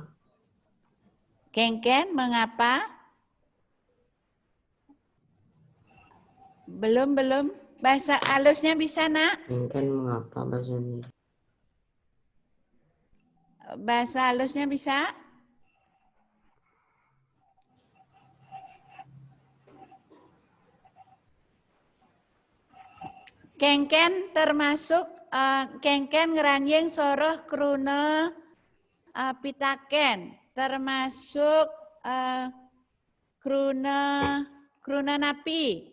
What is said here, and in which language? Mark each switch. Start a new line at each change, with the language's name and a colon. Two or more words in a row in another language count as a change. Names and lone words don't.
Indonesian: Kengken, mengapa? Belum. Bahasa halusnya bisa, Nak? Kengken mengapa bahasa Indonesia? Bahasa halusnya bisa?
Balinese: Kengken termasuk kengken ngeranjing soroh kruna pitaken, termasuk kruna napi.